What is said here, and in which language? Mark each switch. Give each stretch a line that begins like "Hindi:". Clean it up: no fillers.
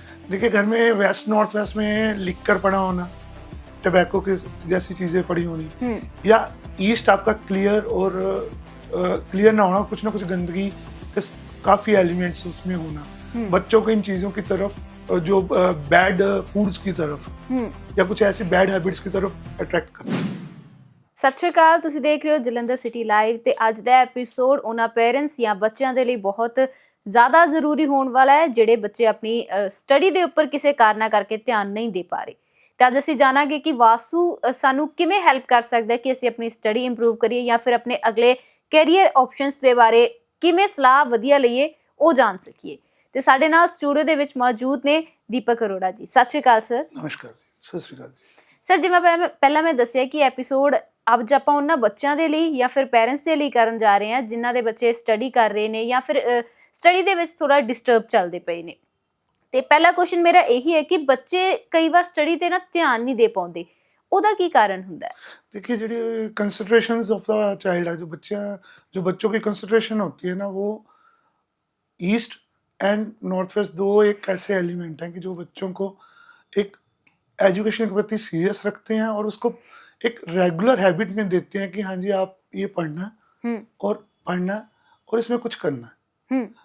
Hindi: देखिए घर में वेस्ट नॉर्थ वेस्ट में लिख कर पढ़ा होना, टबैको की जैसी चीज़ें पड़ी होनी, या ईस्ट आपका क्लियर और क्लियर ना होना, कुछ ना कुछ गंदगी काफ़ी एलिमेंट्स उसमें होना, बच्चों को इन चीज़ों की तरफ, जो बैड फूड्स की तरफ या कुछ ऐसी बैड हैबिट्स की तरफ अट्रैक्ट करते हैं।
Punjabi: ਸਤਿ ਸ਼੍ਰੀ ਅਕਾਲ, ਤੁਸੀਂ ਦੇਖ ਰਹੇ ਹੋ ਜਲੰਧਰ ਸਿਟੀ ਲਾਈਵ ਤੇ ਅੱਜ ਦਾ ਐਪੀਸੋਡ ਉਹਨਾਂ ਪੇਰੈਂਟਸ ਜਾਂ ਬੱਚਿਆਂ ਦੇ ਲਈ ਬਹੁਤ ਜ਼ਿਆਦਾ ਜ਼ਰੂਰੀ ਹੋਣ ਵਾਲਾ ਹੈ ਜਿਹੜੇ ਬੱਚੇ ਆਪਣੀ ਸਟੱਡੀ ਦੇ ਉੱਪਰ ਕਿਸੇ ਕਾਰਨਾਂ ਕਰਕੇ ਧਿਆਨ ਨਹੀਂ ਦੇ ਪਾ ਰਹੇ। ਤੇ ਅੱਜ ਅਸੀਂ ਜਾਣਾਂਗੇ ਕਿ ਵਾਸਤੂ ਸਾਨੂੰ ਕਿਵੇਂ ਹੈਲਪ ਕਰ ਸਕਦਾ ਹੈ ਕਿ ਅਸੀਂ ਆਪਣੀ ਸਟੱਡੀ ਇੰਪਰੂਵ ਕਰੀਏ ਜਾਂ ਫਿਰ ਆਪਣੇ ਅਗਲੇ ਕੈਰੀਅਰ ਆਪਸ਼ਨਸ ਦੇ ਬਾਰੇ ਕਿਵੇਂ ਸਲਾਹ ਵਧੀਆ ਲਈਏ ਉਹ ਜਾਣ ਸਕੀਏ। ਤੇ ਸਾਡੇ ਨਾਲ ਸਟੂਡੀਓ ਦੇ ਵਿੱਚ ਮੌਜੂਦ ਨੇ ਦੀਪਕ ਅਰੋੜਾ ਜੀ। ਸਤਿ ਸ਼੍ਰੀ ਅਕਾਲ ਸਰ। ਨਮਸਕਾਰ ਜੀ। ਸਤਿ ਸ਼੍ਰੀ ਅਕਾਲ ਜੀ। ਸਰ ਜਿਵੇਂ ਪਹਿਲਾਂ ਮੈਂ ਦੱਸਿਆ ਕਿ ਐਪੀਸੋਡ ਅੱਜ ਆਪਾਂ ਉਹਨਾਂ ਬੱਚਿਆਂ ਦੇ ਲਈ ਜਾਂ ਫਿਰ ਪੇਰੈਂਟਸ ਦੇ ਲਈ ਕਰਨ ਜਾ ਰਹੇ ਹਾਂ ਜਿਨ੍ਹਾਂ ਦੇ ਬੱਚੇ ਸਟੱਡੀ ਕਰ ਰਹੇ ਨੇ ਜਾਂ ਫਿਰ ਸਟੱਡੀ ਦੇ ਵਿੱਚ ਥੋੜਾ ਡਿਸਟਰਬ ਚੱਲਦੇ ਪਏ ਨੇ। ਤੇ ਪਹਿਲਾ ਕੁਐਸਚਨ ਮੇਰਾ ਇਹੀ ਹੈ ਕਿ ਬੱਚੇ ਕਈ ਵਾਰ ਸਟੱਡੀ ਤੇ ਨਾ ਧਿਆਨ ਨਹੀਂ ਦੇ ਪਾਉਂਦੇ, ਉਹਦਾ ਕੀ ਕਾਰਨ ਹੁੰਦਾ है?
Hindi: देखिए ਜਿਹੜੀ कंसंट्रेशंस ऑफ द चाइल्ड है, जो बच्चों की कंसंट्रेशन होती है ना, वो ईस्ट एंड नॉर्थ वेस्ट दो एक ऐसे एलिमेंट हैं कि जो बच्चों को एक एजुकेशन के प्रति सीरियस रखते हैं और उसको एक रेगुलर हैबिट में देते हैं कि हाँ जी आप ये पढ़ना है और इसमें कुछ करना है।